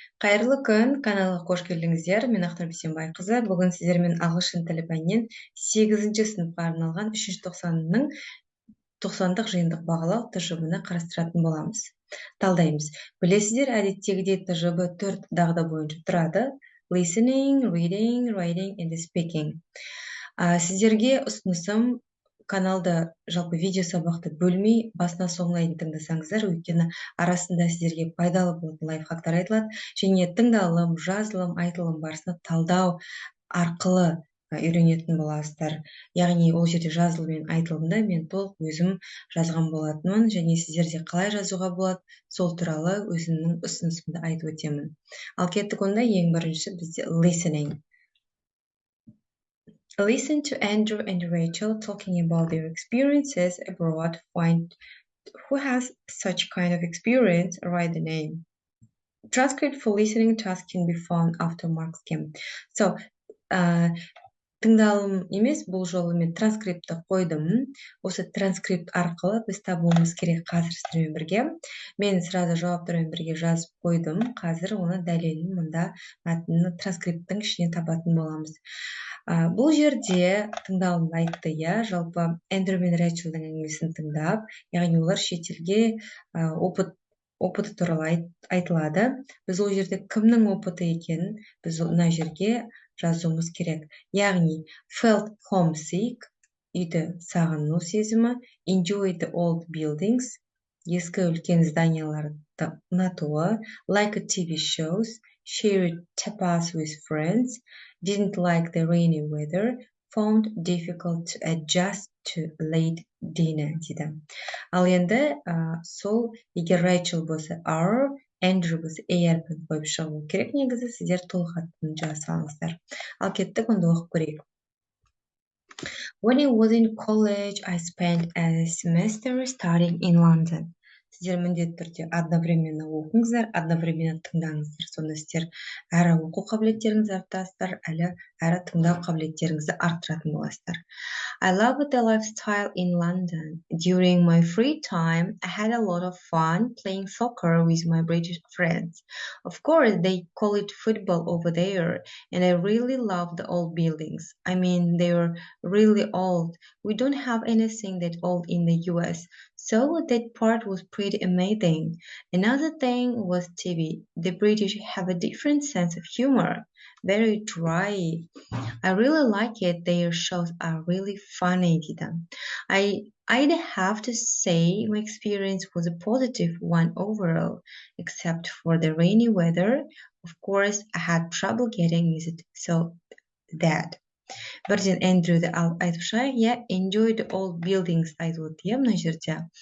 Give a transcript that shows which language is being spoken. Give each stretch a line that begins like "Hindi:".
Kazakh: Қайырлы күн, каналға қош келдіңіздер. Мен Ақтар Бейсенбайқызы. Бүгін сіздермен ағылшын тілі пәнінен 8-ші сыныпқа арналған 3-ші тоқсанның 90-дық жиынтық бағалау ТЖБ-ны қарастыратын боламыз. Талдаймыз. Білесіздер, әдеттегідей ТЖБ 4 дағды бойынша тұрады.
English: Listening, reading, writing and speaking.
Kazakh: Сіздерге ұсынысым каналды жалпы видео сабақты бөлмей басына соңына дейін тыңдасаңыздар, өйткені арасында сіздерге пайдалы болатын лайфхактар айтылады, және тыңдалым, жазылым, айтылым барысында талдау арқылы үйренетін боласыздар. Яғни ол жерде жазылым мен айтылымды мен толық өзім жазған болатынмын, және сіздерде қалай жазуға болады, сол туралы өзімнің ұсынысымды айтып өтемін. Ал кеттік онда, ең бірінші бізде listening.
English: Listen to Andrew and Rachel talking about their experiences abroad. Find who has such kind of experience. Write the name. Transcript for listening task can be found after mark scheme.
Kazakh: So, тыңдалым емес, бұл жолы мен транскриптті қойдым. Осы транскрипт арқылы біз табуымыз керек қазір сіздермен бірге. Мен
Russian: сразу
Kazakh: жауаптарымен бірге жазып қойдым. Қазір оны дәлелін мұнда мәтіннің транскрипттің ішіне табатын боламыз. Бұл жерде тыңдалымды айтты, жалпы Эндрю мен Рэйчелдің әңгімесін тыңдап, яғни олар шетелге
Russian: опыты
Kazakh: туралы айтылады. Біз ол жерде кімнің
Russian: опыты
Kazakh: екенін біз мына жерге жазуымыз керек. Яғни
English: felt homesick,
Kazakh: үйді сағыну сезімі,
English: enjoyed the old buildings,
Kazakh: ескі үлкен зданияларды ұнатуы,
English: like TV shows, shared tapas with friends, didn't like the rainy weather, found difficult to adjust to late dinner
Kazakh: дейді. Ал енді сол егер Rachel болса our, Andrew болса әрпін қойып шығу керек. Негізі сіздер толық атын жазсаңыздар. Ал кеттік, онда оқып көрейік.
English: When I was in college, I spent a semester studying in London.
Kazakh: Сіздер міндетті түрде
Russian: одновременно
Kazakh: оқыңыздар, одновременно тыңдаңыздар. Сонда сіздер әрі оқу қабілеттеріңізді артасыздар, әрі тыңдау қабілеттеріңізді арттыратын боласыздар.
English: I loved the lifestyle in London. During my free time, I had a lot of fun playing soccer with my British friends. Of course, they call it football over there, and I really loved the old buildings. I mean, they were really old. We don't have anything that old in the US. So that part was pretty amazing. Another thing was TV. The British have a different sense of humor, very dry. I really like it. Their shows are really funny. I'd have to say my experience was a positive one overall, except for the rainy weather. Of course, I had trouble getting used to so that.
Kazakh: Бірден Эндрюді айтып шығайық,
English: enjoy the old buildings
Kazakh: айтып өтті, мына жерде.